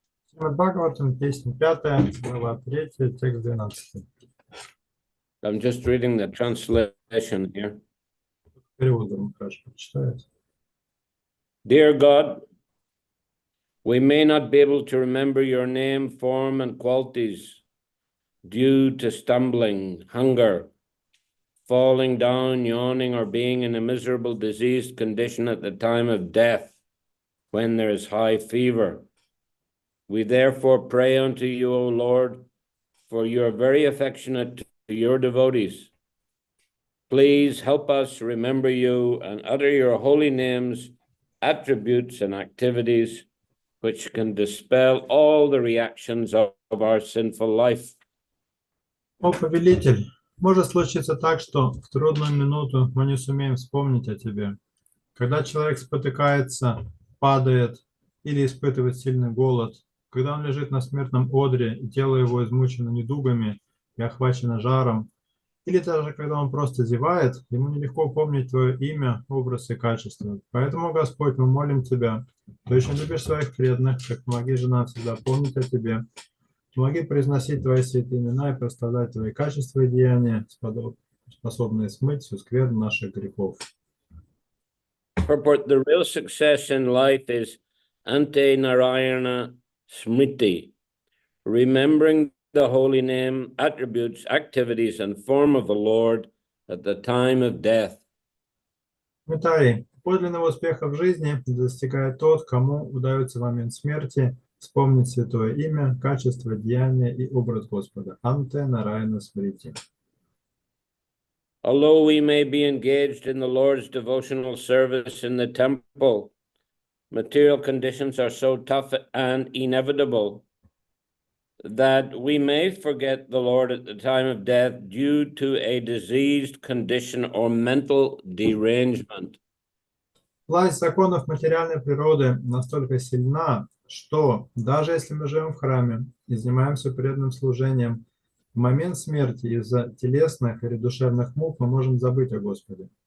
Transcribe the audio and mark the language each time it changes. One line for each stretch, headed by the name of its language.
Russian: Шримад Бхагаватам, песня 5, глава 3, текст 12.
English: I'm just reading the translation here.
Russian: Переводом хорошо читает.
English: Dear God, we may not be able to remember your name, form, and qualities due to stumbling, hunger, falling down, yawning, or being in a miserable diseased condition at the time of death when there is high fever. We therefore pray unto you, O Lord, for you are very affectionate to your devotees. Please help us remember you and utter your holy names, attributes, and activities which can dispel all the reactions of our sinful life.
Russian: О, повелитель, может случиться так, что в трудную минуту мы не сумеем вспомнить о тебе. Когда человек спотыкается, падает или испытывает сильный голод, когда он лежит на смертном одре и тело его измучено недугами и охвачено жаром, или даже когда он просто зевает, ему нелегко помнить твое имя, образ и качество. Поэтому, Господь, мы молим Тебя, Ты очень любишь своих преданных, как помоги же нам всегда помнить о Тебе, помоги произносить Твои святые имена и прославлять Твои качества и деяния, способные смыть всю скверну наших грехов.
English: Purport: the real success in life is ante narayana smriti, remembering the holy name, attributes, activities, and form of the Lord at the time of death.
Russian: Комментарий. Подлинного успеха в жизни достигает тот, кому удается в момент смерти вспомнить святое имя, качество, деяния и образ Господа. Анте Нараяна Смрити.
English: Although we may be engaged in the Lord's devotional service in the temple, material conditions are so tough and inevitable that we may forget the Lord at the time of death due to a diseased condition or mental derangement.
Russian: Власть законов материальной природы настолько сильна, что даже если мы живем в храме и занимаемся преданным служением, в момент смерти из-за телесных или душевных мук мы можем забыть о Господе.